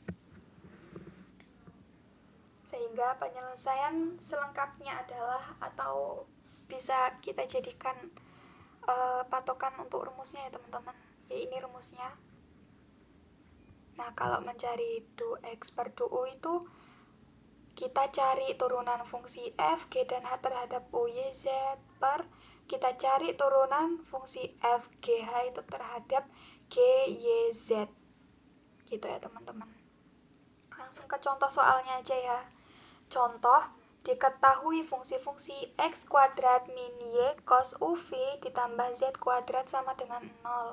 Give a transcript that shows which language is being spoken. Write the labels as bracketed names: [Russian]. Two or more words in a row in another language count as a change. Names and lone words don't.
[Indonesian] Sehingga penyelesaian selengkapnya adalah, atau bisa kita jadikan patokan untuk rumusnya ya teman-teman. Ya, ini rumusnya. Nah, kalau mencari du x per du itu kita cari turunan fungsi f, g dan h terhadap u, y, z per kita cari turunan fungsi f, g, h itu terhadap g, y, z. Gitu ya teman-teman. Langsung ke contoh soalnya aja ya. Contoh, diketahui fungsi-fungsi x kuadrat min y cos uv ditambah z kuadrat sama dengan 0.